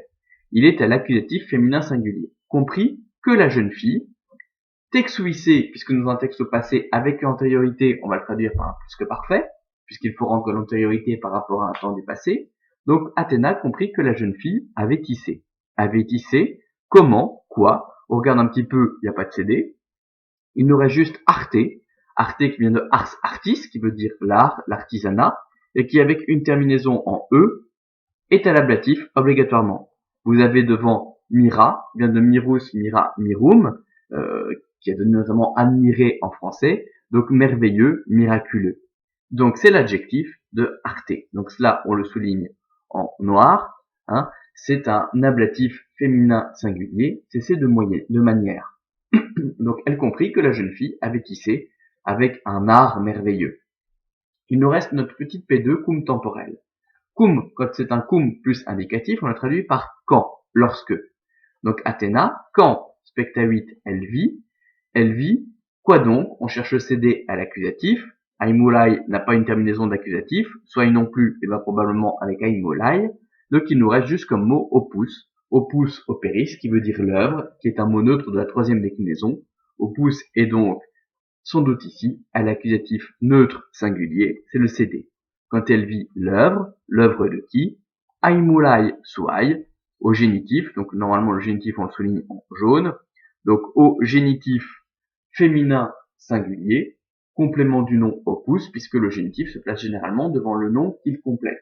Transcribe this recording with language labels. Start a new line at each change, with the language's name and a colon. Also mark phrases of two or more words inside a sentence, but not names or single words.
French: Il est à l'accusatif féminin singulier. Compris que la jeune fille, texuisse, puisque nous avons un texte au passé avec l'antériorité, on va le traduire par un plus que parfait, puisqu'il faut rendre l'antériorité par rapport à un temps du passé. Donc, Athéna comprit que la jeune fille avait tissé. Avait tissé, comment, quoi? On regarde un petit peu, il n'y a pas de CD. Il nous reste juste arte. Arte qui vient de
Latin: ars artis,
French: qui veut dire l'art, l'artisanat, et qui avec une terminaison en E, est à l'ablatif obligatoirement. Vous avez devant mira, vient de
Latin: mirus, mira, mirum,
French: qui a donné notamment admiré en français, donc merveilleux, miraculeux. Donc c'est l'adjectif de arte. Donc cela, on le souligne en noir, hein, c'est un ablatif féminin singulier, c'est de manière. Donc elle comprit que la jeune fille avait tissé avec un art merveilleux. Il nous reste notre petite P2, cum temporel. Cum, quand c'est un cum plus indicatif, on le traduit par quand, lorsque. Donc Athéna, quand spectavit, elle vit, quoi donc? On cherche le CD à l'accusatif. Aimulai n'a pas une terminaison d'accusatif, soit non plus, et va probablement avec aimulai. Donc il nous reste juste comme mot opus.
Latin: Opus operis,
French: qui veut dire l'œuvre, qui est un mot neutre de la troisième déclinaison. Opus est donc son doute ici à l'accusatif neutre singulier, c'est le CD. Quand elle vit l'œuvre de qui?
Latin: Aimulai suai,
French: au génitif, donc normalement le génitif on le souligne en jaune, donc au génitif féminin singulier, complément du nom opus, puisque le génitif se place généralement devant le nom qu'il complète.